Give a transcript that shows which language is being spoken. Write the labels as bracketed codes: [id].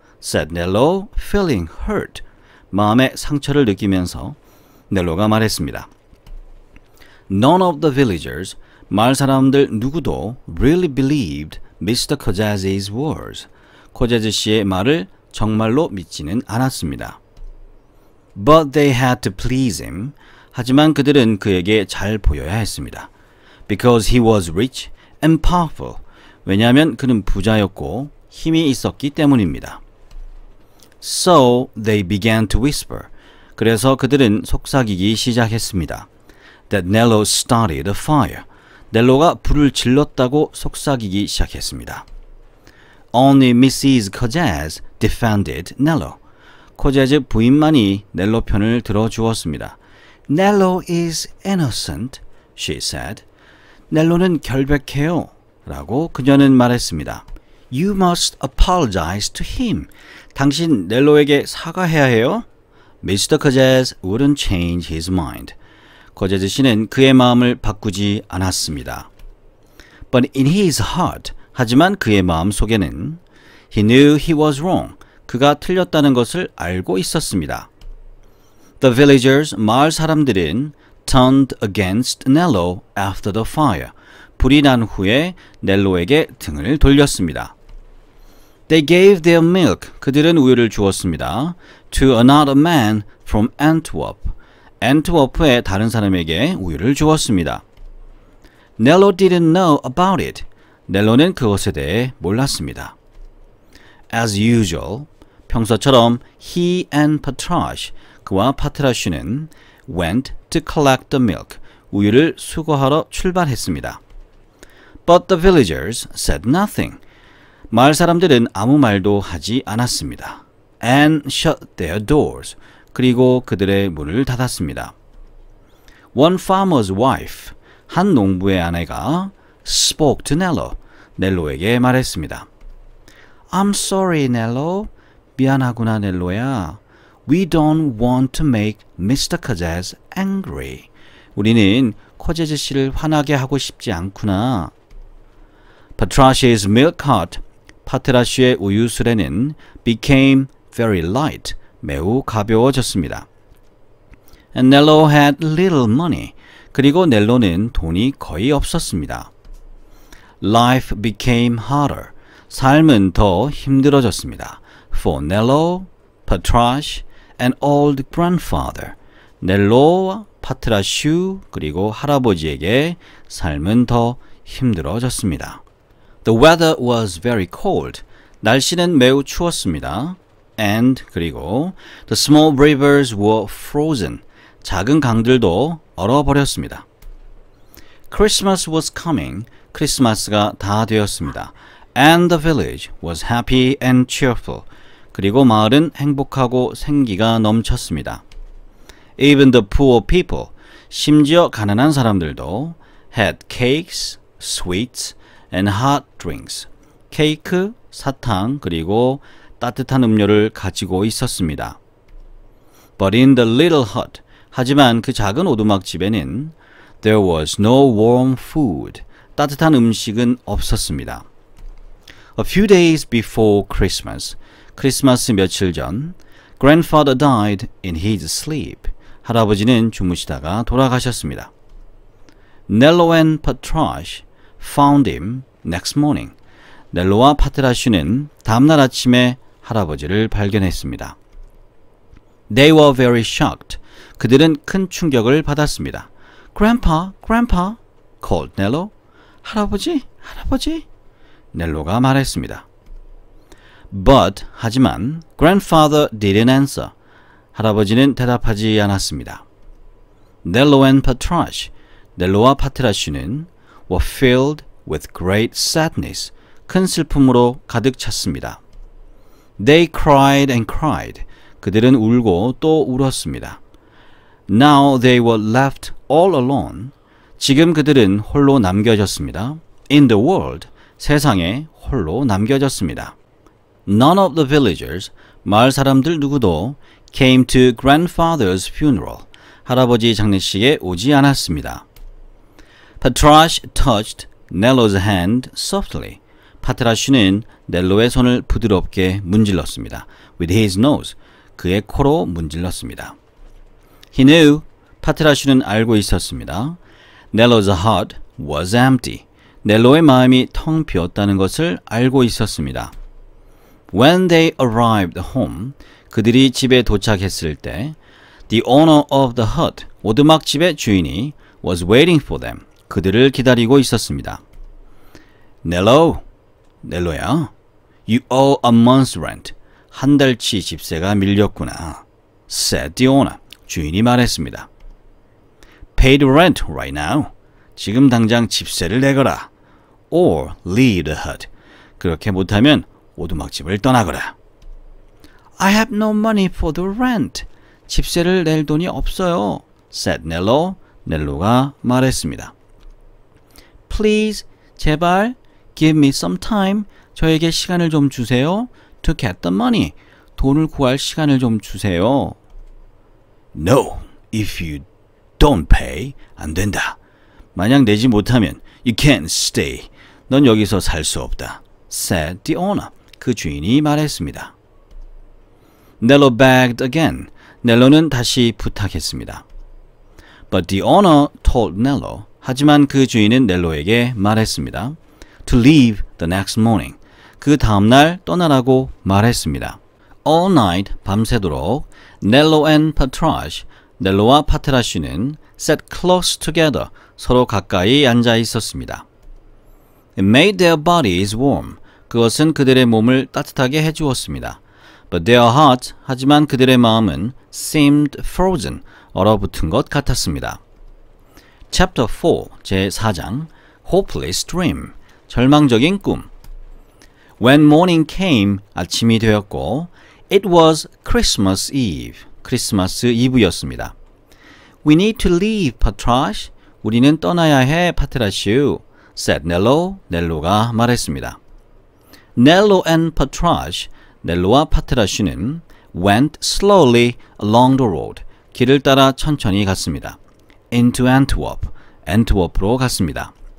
[en] said Nello, feeling hurt. [ko] 마음의 상처를 느끼면서 넬로가 말했습니다. [en] None of the villagers, [ko] 마을 사람들 누구도 [en] really believed Mr. Codges's words. [ko] 코제즈 씨의 말을 정말로 믿지는 않았습니다. [en] But they had to please him. [ko] 하지만 그들은 그에게 잘 보여야 했습니다. [en] Because he was rich and powerful. [ko] 왜냐하면 그는 부자였고 힘이 있었기 때문입니다. [en] So they began to whisper. [ko] 그래서 그들은 속삭이기 시작했습니다. [en] That Nello started a fire. [ko] 넬로가 불을 질렀다고 속삭이기 시작했습니다. [en] Only Mrs. Cozaz defended Nello. [ko] 코제즈 부인만이 넬로 편을 들어주었습니다. [en] Nello is innocent, she said. [ko] 넬로는 결백해요. 라고 그녀는 말했습니다. [en] You must apologize to him. [ko] 당신 넬로에게 사과해야 해요. [en] Mr. Cozaz wouldn't change his mind. [ko] 코제즈 씨는 그의 마음을 바꾸지 않았습니다. [en] But in his heart, [ko] 하지만 그의 마음 속에는 [en] He knew he was wrong. [ko] 그가 틀렸다는 것을 알고 있었습니다. [en] The villagers, [ko] 마을 사람들은 [en] turned against Nello after the fire. [ko] 불이 난 후에 넬로에게 등을 돌렸습니다. [en] They gave their milk. [ko] 그들은 우유를 주었습니다. [en] To another man from Antwerp. [ko] 앤트워프의 다른 사람에게 우유를 주었습니다. [en] Nello didn't know about it. [ko] 넬로는 그것에 대해 몰랐습니다. [en] As usual, [ko] 평소처럼 [en] he and Patrash, [ko] 그와 파트라슈는 [en] went to collect the milk, [ko] 우유를 수거하러 출발했습니다. [en] But the villagers said nothing. [ko] 마을 사람들은 아무 말도 하지 않았습니다. [en] And shut their doors. [ko] 그리고 그들의 문을 닫았습니다. [en] One farmer's wife, [ko] 한 농부의 아내가 [en] spoke to Nello, [ko] 넬로에게 말했습니다. [en] I'm sorry, Nello. [ko] 미안하구나, 넬로야. [en] We don't want to make Mr. Cozaz angry. [ko] 우리는 코제즈 씨를 화나게 하고 싶지 않구나. [en] Patrash's milk cart, [ko] 파트라슈의 우유 수레는 [en] became very light, [ko] 매우 가벼워졌습니다. [en] And Nello had little money. [ko] 그리고 넬로는 돈이 거의 없었습니다. [en] Life became harder. [ko] 삶은 더 힘들어졌습니다. [en] For Nello, Patrash, and old grandfather. [ko] 넬로와 파트라슈 그리고 할아버지에게 삶은 더 힘들어졌습니다. [en] The weather was very cold. [ko] 날씨는 매우 추웠습니다. [en] And [ko] 그리고 [en] the small rivers were frozen. [ko] 작은 강들도 얼어버렸습니다. [en] Christmas was coming. [ko] 크리스마스가 다 되었습니다. [en] And the village was happy and cheerful. [ko] 그리고 마을은 행복하고 생기가 넘쳤습니다. [en] Even the poor people, [ko] 심지어 가난한 사람들도 [en] had cakes, sweets, and hot drinks. [ko] 케이크, 사탕, 그리고 따뜻한 음료를 가지고 있었습니다. [en] But in the little hut, [ko] 하지만 그 작은 오두막집에는 [en] there was no warm food. [ko] 따뜻한 음식은 없었습니다. [en] A few days before Christmas, [ko] 크리스마스 며칠 전, [en] grandfather died in his sleep. [ko] 할아버지는 주무시다가 돌아가셨습니다. [en] Nello and Patrash found him next morning. [ko] 넬로와 파트라슈는 다음날 아침에 할아버지를 발견했습니다. [en] They were very shocked. [ko] 그들은 큰 충격을 받았습니다. [en] Grandpa, Grandpa, called Nello. [ko] 할아버지, 할아버지, 넬로가 말했습니다. [en] But, [ko] 하지만, [en] grandfather didn't answer. [ko] 할아버지는 대답하지 않았습니다. [en] Nello and Patrash, [ko] 넬로와 파트라슈는 [en] were filled with great sadness. [ko] 큰 슬픔으로 가득 찼습니다. [en] They cried and cried. [ko] 그들은 울고 또 울었습니다. [en] Now they were left all alone. [ko] 지금 그들은 홀로 남겨졌습니다. [en] In the world, [ko] 세상에 홀로 남겨졌습니다. [en] None of the villagers, [ko] 마을 사람들 누구도 [en] came to grandfather's funeral. [ko] 할아버지 장례식에 오지 않았습니다. [en] Patrash touched Nello's hand softly. [ko] 파트라슈는 넬로의 손을 부드럽게 문질렀습니다. [en] With his nose, [ko] 그의 코로 문질렀습니다. [en] He knew, [ko] 파트라슈는 알고 있었습니다. [en] Nello's heart was empty. [ko] 넬로의 마음이 텅 비었다는 것을 알고 있었습니다. [en] When they arrived home, [ko] 그들이 집에 도착했을 때 [en] The owner of the hut, [ko] 오두막 집의 주인이 [en] was waiting for them. [ko] 그들을 기다리고 있었습니다. [en] Nello, [ko] 넬로야, [en] you owe a month's rent. [ko] 한 달치 집세가 밀렸구나. [en] Said the owner, [ko] 주인이 말했습니다. [en] Pay the rent right now. [ko] 지금 당장 집세를 내거라. [en] Or leave the hut. [ko] 그렇게 못하면 오두막집을 떠나거라. [en] I have no money for the rent. [ko] 집세를 낼 돈이 없어요. [en] said Nello. [ko] 넬로가 말했습니다. [en] Please, [ko] 제발, [en] give me some time. [ko] 저에게 시간을 좀 주세요. [en] To get the money. [ko] 돈을 구할 시간을 좀 주세요. [en] No, if you don't pay, [ko] 안 된다. 만약 내지 못하면 [en] you can't stay. [ko] 넌 여기서 살 수 없다. [en] said the owner. [ko] 그 주인이 말했습니다. [en] Nello begged again. [ko] 넬로는 다시 부탁했습니다. [en] But the owner told Nello. [ko] 하지만 그 주인은 넬로에게 말했습니다. [en] To leave the next morning. [ko] 그 다음날 떠나라고 말했습니다. [en] All night, [ko] 밤새도록 [en] Nello and Patrasche, [ko] 넬로와 파트라슈는 [en] sat close together, [ko] 서로 가까이 앉아 있었습니다. [en] It made their bodies warm. [ko] 그것은 그들의 몸을 따뜻하게 해주었습니다. [en] But their hearts, [ko] 하지만 그들의 마음은 [en] seemed frozen, [ko] 얼어붙은 것 같았습니다. [en] Chapter 4, [ko] 제4장, [en] Hopeless Dream, [ko] 절망적인 꿈. [en] When morning came, [ko] 아침이 되었고, [en] it was Christmas Eve, [ko] 크리스마스 이브였습니다. [en] We need to leave, Patrasche. [ko] 우리는 떠나야 해, 파트라슈. [en] said Nello. [ko] 넬로가 말했습니다. [en] Nello and Patrasche, [ko] 넬로와 파트라슈는 [en] went slowly along the road. [ko] 길을 따라 천천히 갔습니다. [en] Into Antwerp, [ko] 엔트워프로 갔습니다.